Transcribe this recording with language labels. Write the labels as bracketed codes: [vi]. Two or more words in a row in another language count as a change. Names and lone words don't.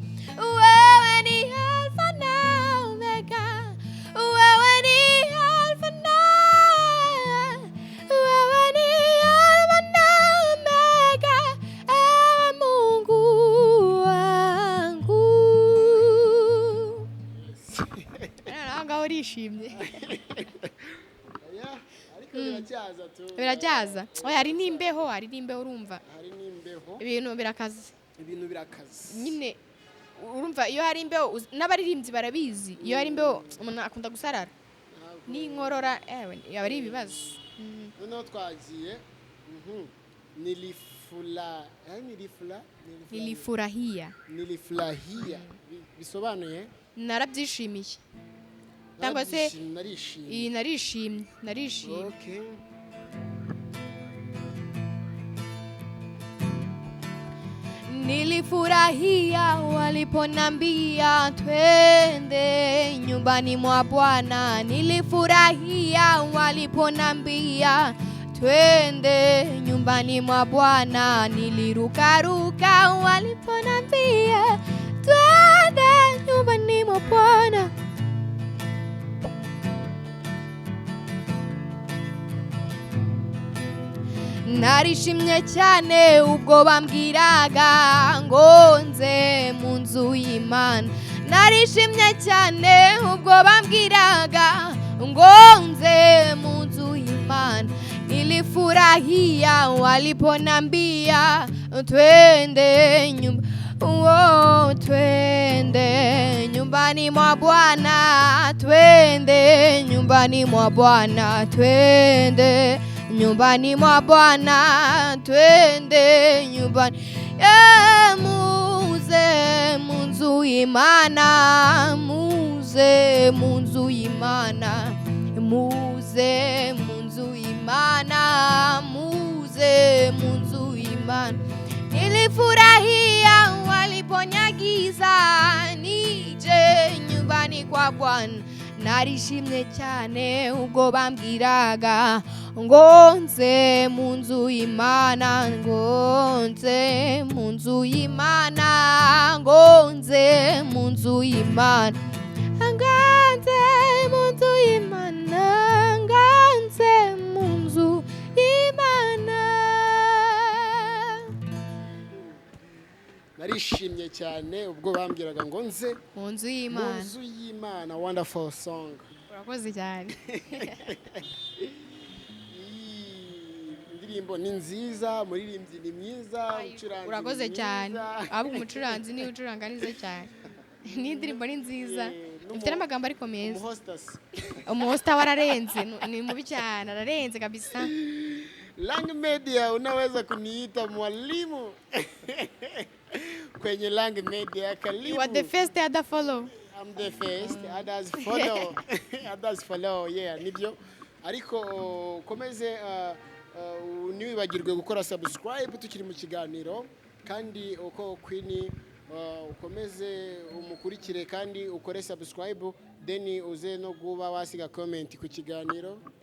[sw] Wewe ni Alfa na Omega, wewe ni Alfa na, wewe ni Alfa na Omega, ewe Mungu wangu. [rw] Nanga urishimye. Yeah, ariko biracyaza tu. Biracyaza. Oya hari nimbeho, hari nimbeho urumva. Hari n'imbeho. Ibintu birakaze. Ibintu birakaze. Nyine urumva iyo hari imbeho n'abaririmbyi barabizi. Iyo hari imbeho umuntu akunda gusarara. N'inkorora ewe yaba ari ibibazo. Noneho twagiye. [sw] Nilifurahia. Nilifurahia. Bisobanuye? [rw] Narabyishimiye. Cyangwa se narishimye. narishimye. Okay. [sw] Nilifurahia waliponambia twende nyumbani mwa Bwana. Nilifurahia waliponambia twende nyumbani mwa Bwana. Nilirukaruka waliponambia twende nyumbani mwa Bwana. [rw] Narishimye cyane ubwo bambwiraga ngo nze mu nzu y'Imana. Narishimye cyane ubwo bambwiraga ngo nze mu nzu y'Imana. [sw] Nilifurahia waliponambia twende twende nyumbani mwa Bwana, twende nyumbani mwa Bwana, twende nyumbani mwa Bwana, twende nyumbani. [rw] Muze mu nzu y'Imana, muze mu nzu y'Imana, muze mu nzu y'Imana, muze mu nzu y'Imana. [sw] Nilifurahia waliponyagiza nije nyumbani kwa Bwana. [rw] Narishimye cyane ubwo bambwiraga ngo nze mu nzu y'Imana, ngo nze mu nzu y'Imana, ngo nze mu nzu y'Imana, nganze mu nzu y'Imana, nganze mu nzu y'Imana. Narishimye cyane ubwo bambwiraga ngo nze mu nzu mu y'Imana. nzu y'Imana. [en] Wonderful song. [rw] Urakoze cyane. Indirimbo ni nziza, muririmbyi ni mwiza, ucuranzi. Urakoze cyane. Ahubwo umucuranzi ni ucuranga neza cyane. N'indirimbo ni nziza. Ifite n'amagambo ariko meza. Umuhostess. Umuhosta wararenze, ni mubi cyane, ararenze kabisa. [sw] Lang Media unaweza kuniita mwalimu. Kwenye Lang Media karibu. [en] You are the first, the other follow. I'm the first, others follow. Others follow, yeah, [rw] nibyo. Ariko komeze niwibagirwe gukora subscribe tukiri mu kiganiro, kandi uko Queen ukomeze umukurikire kandi ukore subscribe, then uze no guba wasiga comment ku kiganiro.